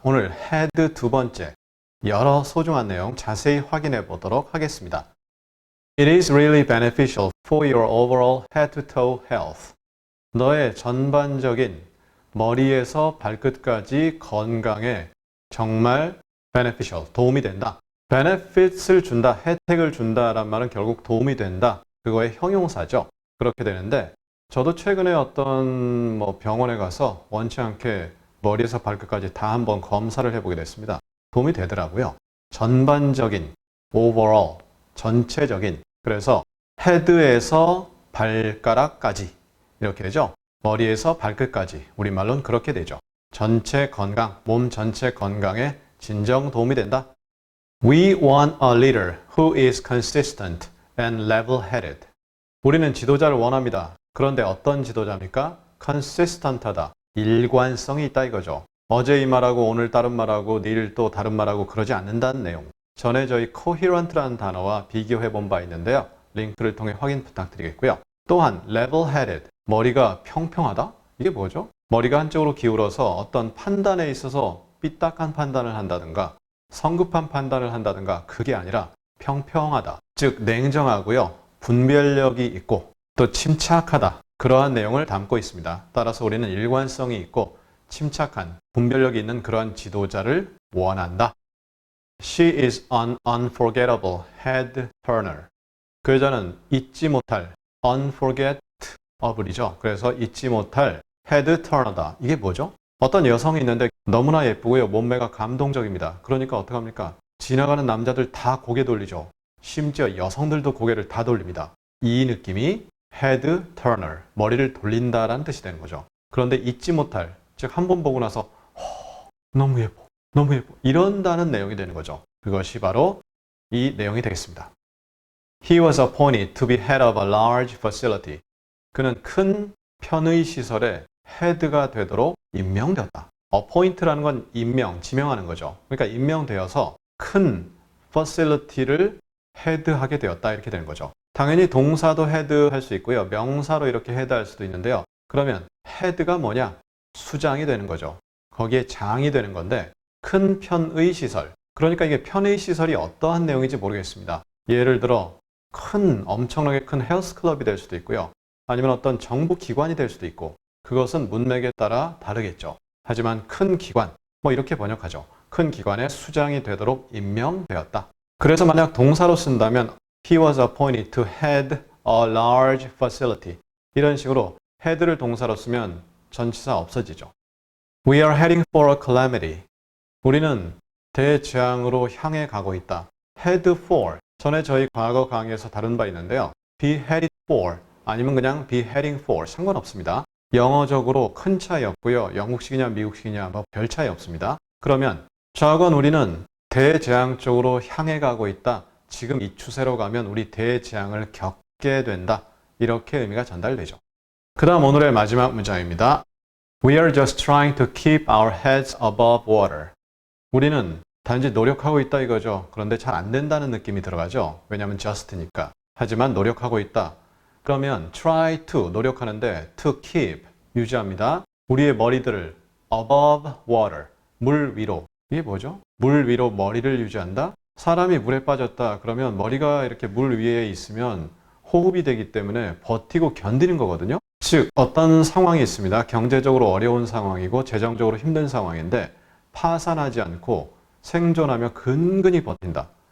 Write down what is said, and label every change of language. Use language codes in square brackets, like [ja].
[ko] 오늘 head 두 번째, 여러 소중한 내용 자세히 확인해 보도록 하겠습니다. [en] It is really beneficial for your overall head-to-toe health. [ko] 너의 전반적인 머리에서 발끝까지 건강에 정말 beneficial, 도움이 된다. benefits를 준다, 혜택을 준다란 말은 결국 도움이 된다. 그거의 형용사죠. 그렇게 되는데 저도 최근에 어떤 병원에 가서 원치 않게 머리에서 발끝까지 다 한번 검사를 해보게 됐습니다. 도움이 되더라고요. 전반적인, overall, 전체적인. 그래서 헤드에서 발가락까지 이렇게 되죠. 머리에서 발끝까지. 우리말로는 그렇게 되죠. 전체 건강, 몸 전체 건강에 진정 도움이 된다. [en] We want a leader who is consistent and level-headed. [ko] 우리는 지도자를 원합니다. 그런데 어떤 지도자입니까? consistent하다. 일관성이 있다 이거죠. 어제 이 말하고 오늘 다른 말하고 내일 또 다른 말하고 그러지 않는다는 내용. 전에 저희 coherent라는 단어와 비교해 본 바 있는데요. 링크를 통해 확인 부탁드리겠고요. 또한 level-headed. 머리가 평평하다? 이게 뭐죠? 머리가 한쪽으로 기울어서 어떤 판단에 있어서 삐딱한 판단을 한다든가 성급한 판단을 한다든가 그게 아니라 평평하다. 즉 냉정하고요. 분별력이 있고 또 침착하다. 그러한 내용을 담고 있습니다. 따라서 우리는 일관성이 있고 침착한, 분별력이 있는 그러한 지도자를 원한다. [en] She is an unforgettable head turner. [ko] 그 여자는 잊지 못할 unforgettable이죠. 그래서 잊지 못할 head turner다. 이게 뭐죠? 어떤 여성이 있는데 너무나 예쁘고요. 몸매가 감동적입니다. 그러니까 어떡합니까? 지나가는 남자들 다 고개 돌리죠. 심지어 여성들도 고개를 다 돌립니다. 이 느낌이 head turner, 머리를 돌린다라는 뜻이 되는 거죠. 그런데 잊지 못할, 즉 한 번 보고 나서 너무 예뻐, 너무 예뻐 이런다는 내용이 되는 거죠. 그것이 바로 이 내용이 되겠습니다. [en] He was appointed to be head of a large facility. [ko] 그는 큰 편의시설의 헤드가 되도록 임명되었다. appoint라는 건 임명, 지명하는 거죠. 그러니까 임명되어서 큰 facility를 헤드하게 되었다 이렇게 되는 거죠. 당연히 동사도 헤드 할 수 있고요. 명사로 이렇게 헤드 할 수도 있는데요. 그러면 헤드가 뭐냐? 수장이 되는 거죠. 거기에 장이 되는 건데 큰 편의 시설. 그러니까 이게 편의 시설이 어떠한 내용인지 모르겠습니다. 예를 들어 엄청나게 큰 헬스클럽이 될 수도 있고요. 아니면 어떤 정부 기관이 될 수도 있고 그것은 문맥에 따라 다르겠죠. 하지만 큰 기관, 이렇게 번역하죠. 큰 기관의 수장이 되도록 임명되었다. 그래서 만약 동사로 쓴다면 [en] He was appointed to head a large facility. [ko] 이런 식으로 head를 동사로 쓰면 전치사 없어지죠. [en] We are heading for a calamity. [ko] 우리는 대재앙으로 향해 가고 있다. [en] head for. [ko] 전에 저희 과거 강의에서 다룬 바 있는데요. [en] be headed for [ko] 아니면 그냥 [en] be heading for [ko] 상관없습니다. 영어적으로 큰 차이 없고요. 영국식이냐 미국식이냐 별 차이 없습니다. 그러면 좌건 우리는 대재앙 쪽으로 향해 가고 있다. 지금 이 추세로 가면 우리 대재앙을 겪게 된다. 이렇게 의미가 전달되죠. 그 다음 오늘의 마지막 문장입니다. [en] We are just trying to keep our heads above water. [ko] 우리는 단지 노력하고 있다 이거죠. 그런데 잘 안 된다는 느낌이 들어가죠. 왜냐하면 just니까. 하지만 노력하고 있다. 그러면 try to, 노력하는데 to keep, 유지합니다. 우리의 머리들을 [en] above water, [ko] 물 위로. 이게 뭐죠? 물 위로 머리를 유지한다? 사람이 물에 빠졌다 그러면 머리가 이렇게 물 위에 있으면 호흡이 되기 때문에 버티고 견디는 거거든요. 즉 어떤 상황이 있습니다. 경제적으로 어려운 상황이고 재정적으로 힘든 상황인데 파산하지 않고 생존하며 근근히 버틴다.